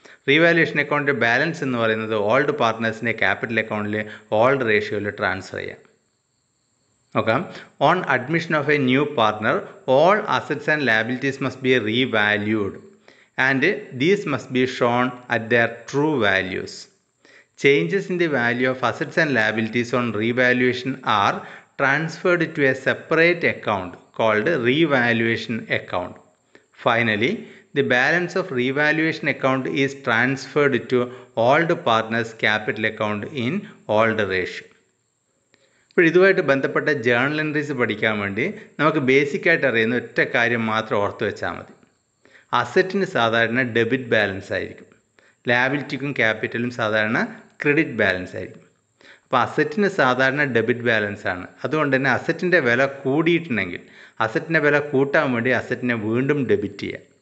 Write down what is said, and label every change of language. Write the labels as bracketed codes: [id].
[ml] Revaluation account balance എന്ന് പറയുന്നത് old പാർട്ട്നേഴ്സിൻ്റെ capital അക്കൗണ്ടിൽ ഓൾഡ് റേഷ്യോയിൽ ട്രാൻസ്ഫർ ചെയ്യാം. നോക്കാം. [en] On admission of a new partner all assets and liabilities must be revalued and these must be shown at their true values. Changes in the value of assets and liabilities on revaluation are transferred to a separate account called revaluation account. Finally, the balance of revaluation account is transferred to old partners capital account in old ratio. [ml] ഇപ്പോൾ ഇതുമായിട്ട് ബന്ധപ്പെട്ട journal entries പഠിക്കാൻ വേണ്ടി നമുക്ക് ബേസിക്കായിട്ട് അറിയുന്ന ഒറ്റ കാര്യം മാത്രം ഓർത്ത് വെച്ചാൽ മതി. അസറ്റിന് സാധാരണ ഡെബിറ്റ് ബാലൻസ് ആയിരിക്കും, ലാബിലിറ്റിക്കും ക്യാപിറ്റലും സാധാരണ ക്രെഡിറ്റ് ബാലൻസ് ആയിരിക്കും. അപ്പോൾ അസറ്റിന് സാധാരണ ഡെബിറ്റ് ബാലൻസ് ആണ്. അതുകൊണ്ട് തന്നെ അസറ്റിൻ്റെ വില കൂടിയിട്ടുണ്ടെങ്കിൽ അസറ്റിൻ്റെ വില കൂട്ടാൻ വേണ്ടി അസറ്റിനെ വീണ്ടും ഡെബിറ്റ് ചെയ്യുക.